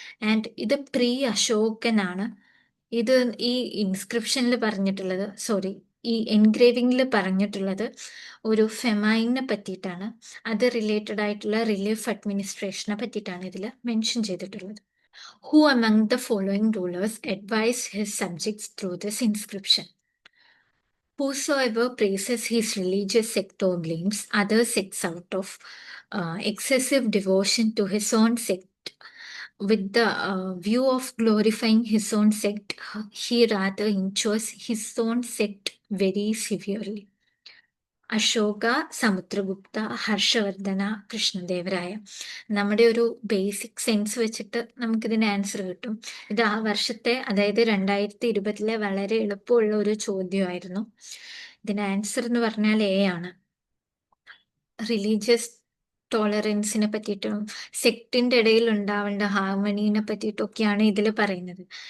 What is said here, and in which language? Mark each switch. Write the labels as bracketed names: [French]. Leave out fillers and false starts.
[Malayalam] And ഇത് pre അശോകനാണ്. ഇത് ഈ ഇൻസ്ക്രിപ്ഷനിൽ പറഞ്ഞിട്ടുള്ളത്, സോറി, ഈ എൻഗ്രേവിംഗിൽ പറഞ്ഞിട്ടുള്ളത് ഒരു ഫെമൈനെ പറ്റിയിട്ടാണ്. അത് റിലേറ്റഡ് ആയിട്ടുള്ള റിലീഫ് അഡ്മിനിസ്ട്രേഷനെ പറ്റിയിട്ടാണ് ഇതിൽ മെൻഷൻ ചെയ്തിട്ടുള്ളത്. [English] Who among the following rulers advised his subjects through this inscription? Whosoever praises his religious sect or blames other sects out of excessive devotion to his own sect with the view of glorifying his own sect, he rather injures his own sect very severely. [Malayalam] Ashoka, Samudragupta, Harshavardhana, Krishnadevaraya. നമ്മുടെ ഒരു basic sense വെച്ചിട്ട് നമുക്കിതിന് answer കിട്ടും. ഇത് ആ വർഷത്തെ, അതായത് 2020 വളരെ എളുപ്പമുള്ള ഒരു ചോദ്യമായിരുന്നു. ഇതിന് ആൻസർ എന്ന് പറഞ്ഞാൽ എ ആണ്. റിലീജിയസ് ടോളറൻസിനെ പറ്റിയിട്ടും സെക്റ്റിന്റെ ഇടയിൽ ഉണ്ടാവേണ്ട ഹാർമണീനെ പറ്റിയിട്ടൊക്കെയാണ് ഇതിൽ പറയുന്നത്.